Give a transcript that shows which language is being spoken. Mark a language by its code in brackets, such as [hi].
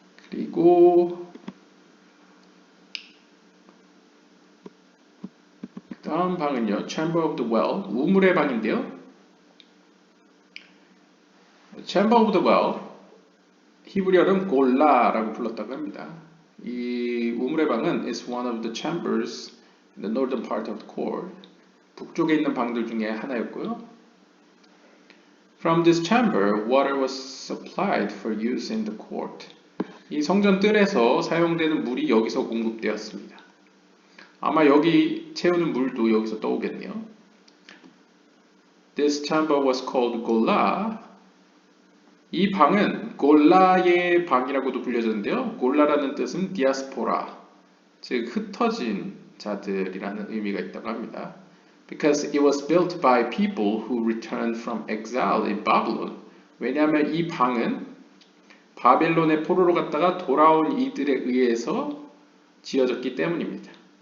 [ko] 그리고 다음 방은요, Chamber of the Well, 우물의 방인데요. Chamber of the Well, 히브리어는 골라라고 불렀다고 합니다. 이 우물의 방은 [en] is one of the chambers in the northern part of the court. [ko] 북쪽에 있는 방들 중에 하나였고요. [en] From this chamber, water was supplied for use in the court. [ko] 이 성전 뜰에서 사용되는 물이 여기서 공급되었습니다. 아마 여기 채우는 물도 여기서 떠오겠네요. [en] This chamber was called 골라. [ko] 이 방은 골라의 방이라고도 불려졌는데요. 골라라는 뜻은 디아스포라, 즉 흩어진 자들이라는 의미가 있다고 합니다. [en] Because it was built by people who returned from exile in Babylon. [ko] 왜냐하면 이 방은 바벨론의 포로로 갔다가 돌아온 이들에 의해서 지어졌기 때문입니다.